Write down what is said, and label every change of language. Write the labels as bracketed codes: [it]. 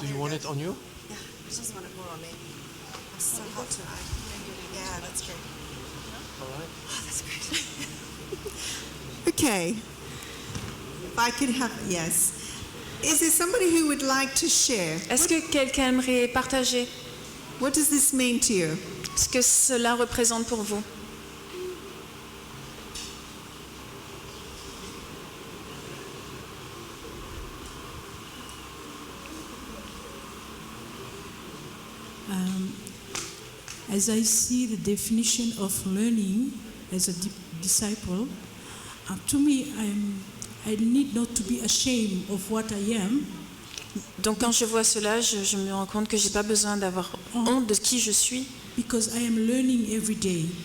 [en] Do there you want goes. it on you? Yeah, I just want it more on me. It's so hot tonight. Yeah, that's great. All right. Oh, that's great. Okay. If I could have, yes. Is there somebody who would like to share? [fr] Est-ce que quelqu'un aimerait partager [en] What does this mean to you? [fr] ce que cela représente pour vous? [en] As I see the definition of learning as a disciple, to me, I need not to be ashamed of what I am, [fr] Donc quand je vois cela, je me rends compte que j'ai pas besoin d'avoir honte de qui je suis [en] because I am learning every day